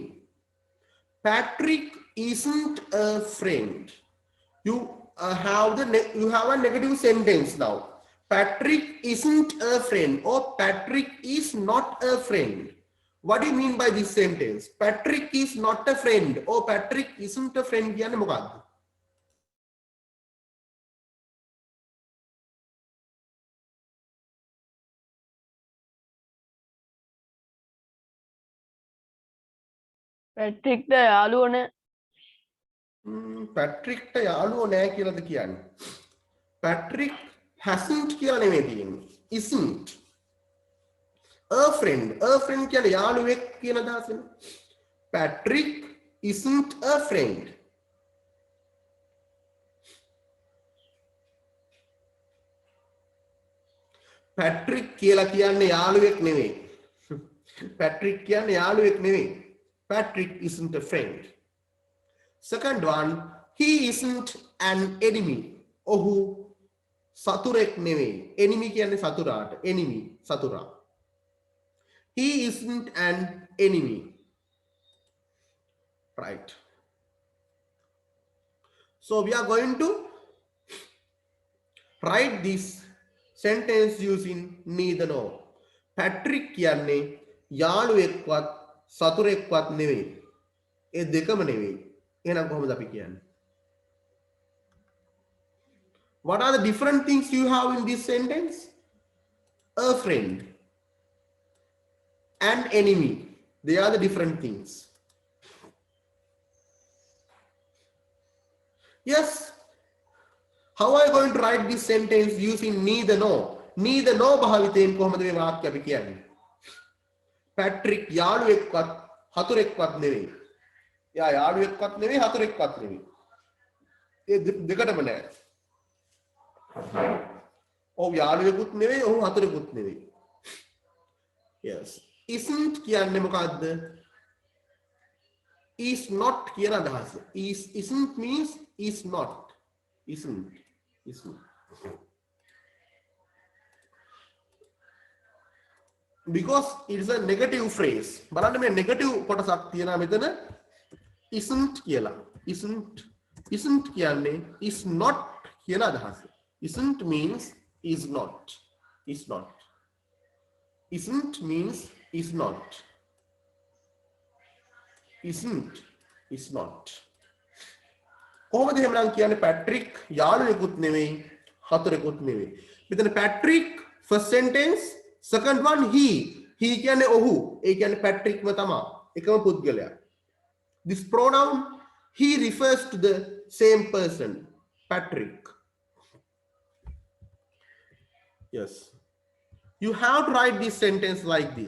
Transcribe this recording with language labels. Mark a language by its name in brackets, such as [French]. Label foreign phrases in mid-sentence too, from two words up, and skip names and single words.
[English] Patrick isn't a friend. You have a negative sentence now. Patrick isn't a friend or Patrick is not a friend. What do you mean by this sentence? Patrick is not a friend or Patrick isn't a friend [Sinhala] කියන්නේ මොකක්ද? පැට්‍රික් ද යාළුවෝ නෑ. Patrick ට යාළුවෝ නෑ කියලාද කියන්නේ? Patrick hasn't කියලා නෙමෙයි තියෙන්නේ. [English] Isn't. A friend [Sinhala] කියන්නේ යාළුවෙක් කියන අදහසනේ. [English] Patrick isn't a friend. [Sinhala] Patrick කියලා කියන්නේ යාළුවෙක් නෙමෙයි. Patrick කියන්නේ යාළුවෙක් නෙමෙයි. [English] Patrick isn't a friend. Second one, he isn't an enemy. [Sinhala] ඔහු සතුරෙක් නෙමෙයි. enemy කියන්නේ සතුරාට. enemy සතුරා. [English] He isn't an enemy. Right. So we are going to write this sentence using neither nor. [Sinhala] Patrick කියන්නේ යාළුවෙක්වත් සතුරෙක්වත් නෙවෙයි. ඒ දෙකම නෙවෙයි. එහෙනම් කොහොමද අපි කියන්නේ? [English] What are the different things you have in this sentence? A friend and enemy. They are the different things. Yes. How are you going to write this sentence using neither nor? Neither nor [Sinhala] භාවිතයෙන් කොහොමද මේ වාක්‍ය අපි කියන්නේ? Patrick යාළුවෙක්වත් හතුරෙක්වත් නෙවෙයි. එයා යාළුවෙක්වත් නෙවෙයි හතුරෙක්වත් නෙවෙයි. ඒ දෙකටම නෑ. ඔව් යාළුවෙකුත් නෙවෙයි ඔහු හතුරෙකුත් නෙවෙයි. [English] Yes. Isn't [Sinhala] කියන්නේ මොකද්ද? [English] Is not [Sinhala] කියන අදහස. [English] Isn't means is not. Isn't. Because it's a negative phrase. [Sinhala] බලන්න මේ negative කොටසක් තියෙනවා මෙතන. Isn't කියලා. Isn't කියන්නේ [English] is not [Sinhala] කියන අදහස. [English] Isn't means is not. Isn't means is not. Is not. [Sinhala] කොහොමද එහෙමනම් කියන්නේ Patrick යාළුවෙකුත් නෙවෙයි හතුරෙකුත් නෙවෙයි. [English] මෙතන Patrick first sentence, second one he [Sinhala] කියන්නේ ඔහු. ඒ කියන්නේ Patrick ම තමයි. එකම පුද්ගලයා. [English] This pronoun he refers to the same person, Patrick. Yes. You have to write this sentence like this.